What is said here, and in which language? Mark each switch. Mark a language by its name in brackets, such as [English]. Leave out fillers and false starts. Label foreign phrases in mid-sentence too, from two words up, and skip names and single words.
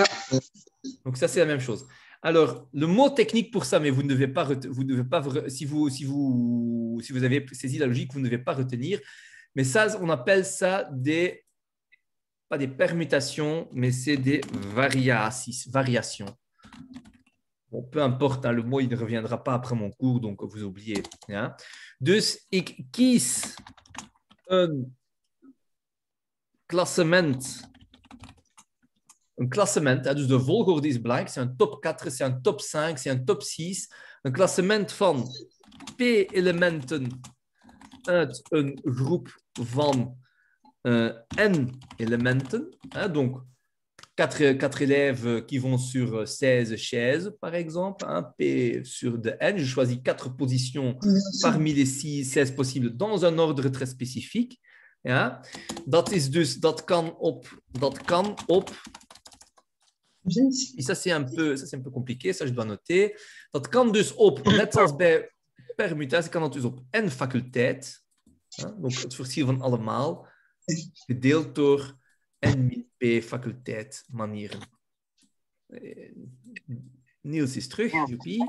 [French] Donc, ça, c'est la même chose. Alors, le mot technique pour ça, mais vous ne devez pas, si vous avez saisi la logique, vous ne devez pas retenir. Mais ça, on appelle ça pas des permutations, mais c'est des variations. Bon, peu importe, hein, le mot, il ne reviendra pas après mon cours, donc vous oubliez. Hein. [Dutch] Dus ik kies een klassement. Een klassement, dus de volgorde is belangrijk. [French] C'est un top 4, c'est un top 5, c'est un top 6. [Dutch] Een klassement van P-elementen uit een groep van N-elementen. [French] Donc, 4 élèves qui vont sur 16 chaises, par exemple, hein, P sur de N. Je choisis 4 positions parmi les 16 possibles dans un ordre très spécifique. [Dutch] Ja. Dat kan op. [French] Et ça, c'est un peu compliqué, ça, je dois noter. [Dutch] Dat kan dus op, net zoals bij permutatie, kan dat dus op N faculteit. Ja, donc het verschil van allemaal, gedeeld door N-P faculteit manieren. Niels is terug, joepie.